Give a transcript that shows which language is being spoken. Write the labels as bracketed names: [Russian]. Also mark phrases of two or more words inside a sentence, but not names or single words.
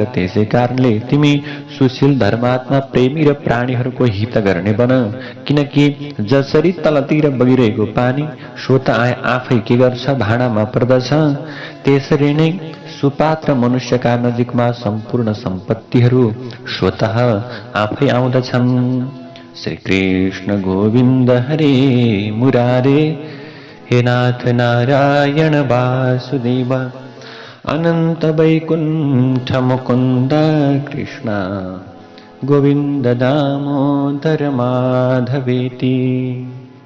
[Nepali] त्यसै कारणले तिमी सुशील धर्मात्मा प्रेमी र प्राणीहरूको हित गर्ने बन, किनकि जसरी तलतिर बगिरहेको पानी स्वत आफै के गर्छ, भाँडामा पर्दछ, त्यसरी नै सुपात्र मनुष्यका नजिकमा सम्पूर्ण सम्पत्तिहरू स्वतः आफै आउँदछन्। [Sanskrit] श्री कृष्ण गोविन्द हरे मुरारे, हे नाथ नारायण वासुदेव, अनंत वैकुंठ मुकुंद कृष्ण, गोविंद दामोदर माधवेति।